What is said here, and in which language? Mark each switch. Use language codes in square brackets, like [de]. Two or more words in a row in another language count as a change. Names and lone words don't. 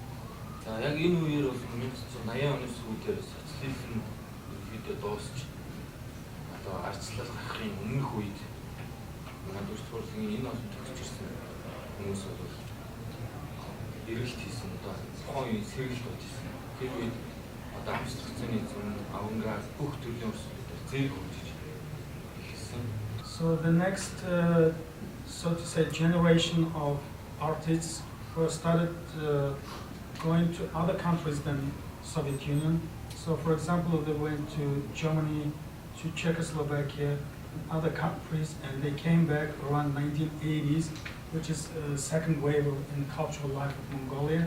[mn] За яг энэ үеэр бол 1980 оны сүүлээр социализм ерөнхийдөө дуусч одоо арчлал гарахын өмнөх үед манай дүрслэх урлагийн энэ олон төгсөж ирсэн хүмүүс бол эргэлт хийсэн одоо тухайн үеийн сэргэлт болжсэн. Тэр үед одоо абстракцийн зам, авангард бүх төрлийн өрсөлдөөр зэрэг хөгжиж ирсэн. [en] So the next, so to say, generation of artists who started going to other countries than Soviet Union. So, for example, they went to Germany, to Czechoslovakia, and other countries, and they came back around 1980s, which is the second wave in the cultural life of Mongolia.